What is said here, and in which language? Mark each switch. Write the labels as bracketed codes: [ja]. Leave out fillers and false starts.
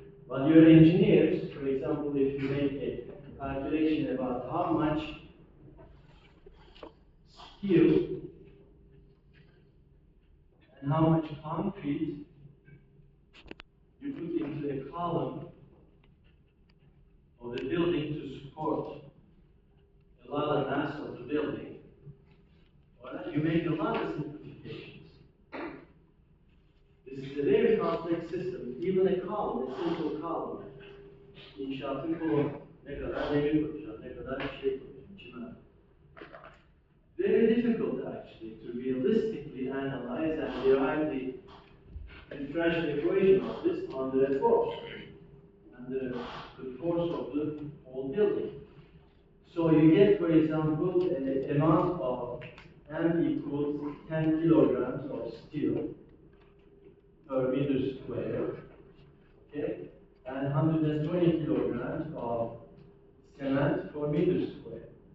[en] But your engineers, for example, if you make a calculation about how much steel and how much concrete you put into a column of the building to support a lot of mass of the building, right? You make a lot of simplifications. This is a very complex system. Even a column, a simple column, [tr] inşaatın kolonu, ne kadar demir koyacağım, ne kadar şey koyacağım, çimen. [en] Very difficult actually to realistically analyze and derive the differential equation of this under a force, under the force of the whole building. So you get, for example, an amount of M equals 10 kilograms of steel per meter square, okay, and 120 kilograms of cement per meter square.